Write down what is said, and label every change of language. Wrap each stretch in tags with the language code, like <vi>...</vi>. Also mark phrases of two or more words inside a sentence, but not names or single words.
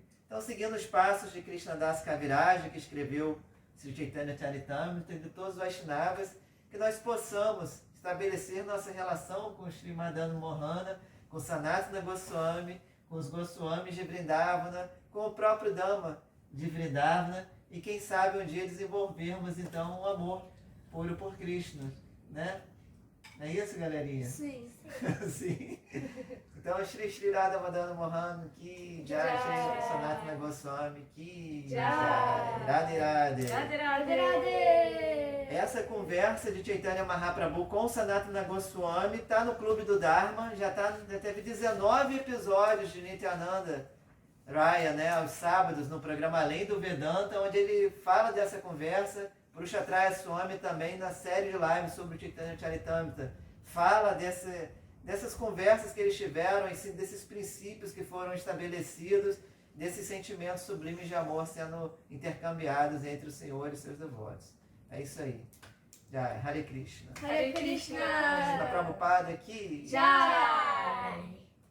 <pt>Então, seguindo os passos de Krishna Das Kaviraja, que escreveu Sri Chaitanya Charitamrita, e de todos os Vaishnavas, que nós possamos estabelecer nossa relação com Sri Madonna Mohana, com Sanatana Goswami, com os Goswamis de Vrindavana, com o próprio Dhamma de Vrindavana, e quem sabe um dia desenvolvermos então um amor puro por Krishna, né? Não é isso, galerinha? Sim. Sim. Então, Shri Shri Radha Madonna Mohan, que Jai, Shri Sanatana Goswami, que Jai, Radhe Radhe. Radhe, Radhe, Radhe! Radhe! Essa conversa de Chaitanya Mahaprabhu com Sanatana Goswami está no Clube do Dharma, já teve 19 episódios de Nityananda Raya, né, aos sábados, no programa Além do Vedanta, onde ele fala dessa conversa. Purushatraya Swami também, na série de lives sobre o Chaitanya Charitamrita, fala dessas conversas que eles tiveram, desses princípios que foram estabelecidos, desses sentimentos sublimes de amor sendo intercambiados entre o Senhor e seus devotos. É isso aí. Jai, Hare Krishna. Hare Krishna! Krishna Prabhupada aqui. Jai!</pt>